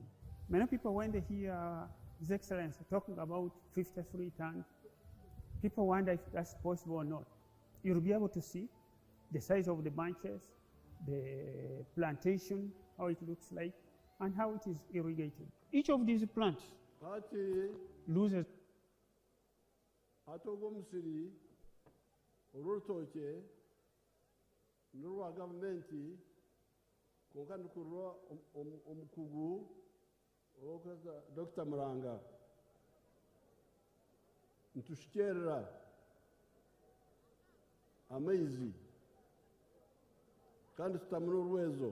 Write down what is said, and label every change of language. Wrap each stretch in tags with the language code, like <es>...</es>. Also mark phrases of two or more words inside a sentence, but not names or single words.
<en>Many people, when they hear His Excellency talking about 53 tons, people wonder if that's possible or not. You'll be able to see the size of the bunches, the plantation, how it looks like, and how it is irrigated. Each of these plants loses.</en> <nyn>Musiri, urutoke, nurwa gavumenti, konkandukurwa omukugu, okaza Dr. Muranga. Ntushikerera amaizi, kandi tutamuna urwezo.</nyn>